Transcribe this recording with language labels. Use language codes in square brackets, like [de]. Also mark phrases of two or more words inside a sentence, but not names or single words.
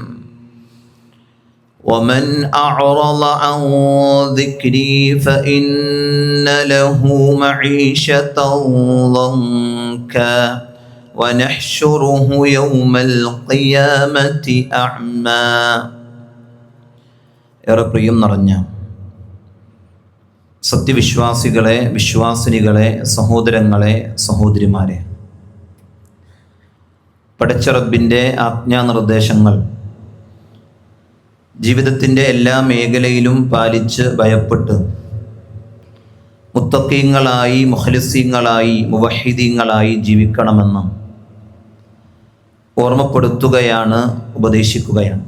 [ar] ومن أعرض عن ذكري فإن له معيشة ضنكا ونحشره يوم القيامة أعمى. [ml] ഏറെ പ്രിയം നിറഞ്ഞ സത്യവിശ്വാസികളെ, വിശ്വാസിനികളെ, സഹോദരങ്ങളെ, സഹോദരിമാരെ, പടച്ച റബ്ബിൻ്റെ ആജ്ഞാനിർദ്ദേശങ്ങൾ ജീവിതത്തിൻ്റെ എല്ലാ മേഖലയിലും പാലിച്ച് ഭയപ്പെട്ട് മുത്തഖീങ്ങളായി, മുഖ്ലിസീങ്ങളായി, മുവഹിദീങ്ങളായി ജീവിക്കണമെന്ന് ഓർമ്മപ്പെടുത്തുകയാണ്, ഉപദേശിക്കുകയാണ്.